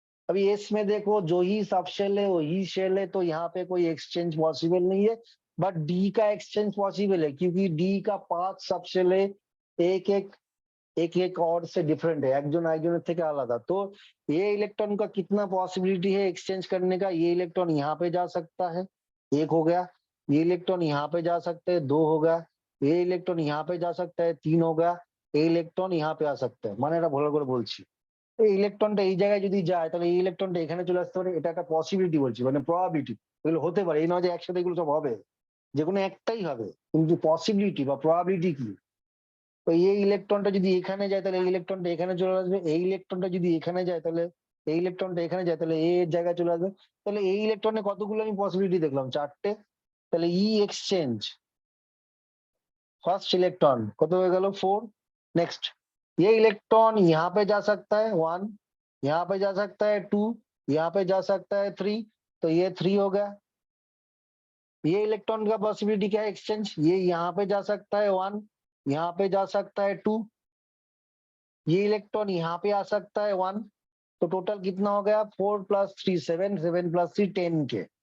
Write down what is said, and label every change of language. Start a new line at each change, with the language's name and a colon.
Hindi: अभी इसमें देखो जो ही सब शेल है वही शेल है, तो यहाँ पे कोई एक्सचेंज पॉसिबल नहीं है, बट डी का एक्सचेंज पॉसिबल है, क्योंकि डी का 5 सब शेल है, एक एक और से डिफरेंट है, एक थे आलादा। तो ये इलेक्ट्रॉन का कितना पॉसिबिलिटी है एक्सचेंज करने का, ये इलेक्ट्रॉन यहाँ पे जा सकता है, एक हो गया। ये इलेक्ट्रॉन यहाँ पे जा सकते हैं, 2 हो गया। ये इलेक्ट्रॉन यहाँ पे जा सकता है, 3 हो गया। ये इलेक्ट्रॉन यहाँ पे आ सकता है,
Bangla: মানে এটা ভালো করে বলছি, এই ইলেকট্রনটা এই জায়গায় যদি যায় তাহলে এই ইলেকট্রনটা এখানে চলে আসতে পারে, এটা একটা পসিবিলিটি বলছি, মানে প্রবাবিলিটি, এগুলো হতে পারে, এই নয় যে একসাথে এগুলো সব হবে, যে কোনো একটাই হবে, কিন্তু পসিবিলিটি বা প্রবাবিলিটি কি, তো এই ইলেকট্রনটা যদি এখানে যায় তাহলে এই ইলেকট্রনটা এখানে চলে আসবে, এই ইলেকট্রনটা যদি এখানে যায় তাহলে এই ইলেকট্রনটা এখানে যায় তাহলে এর জায়গায় চলে আসবে, তাহলে এই ইলেকট্রনে কতগুলো আমি পসিবিলিটি দেখলাম, 4টে। তাহলে ই এক্সচেঞ্জ
Hindi: फर्स्ट इलेक्ट्रॉन कत हो गया, 4। नेक्स्ट, ये इलेक्ट्रॉन यहाँ पे जा सकता है, 1, यहाँ पे जा सकता है 2, यहाँ पे जा सकता है 3, तो ये 3 हो गया। ये इलेक्ट्रॉन का पॉसिबिलिटी क्या है, एक्सचेंज, ये यहाँ पे जा सकता है 1, यहाँ पे जा सकता है 2, ये इलेक्ट्रॉन यहाँ पे आ सकता है 1, तो टोटल कितना हो गया, 4 + 3 7, 7 + 3 10 के।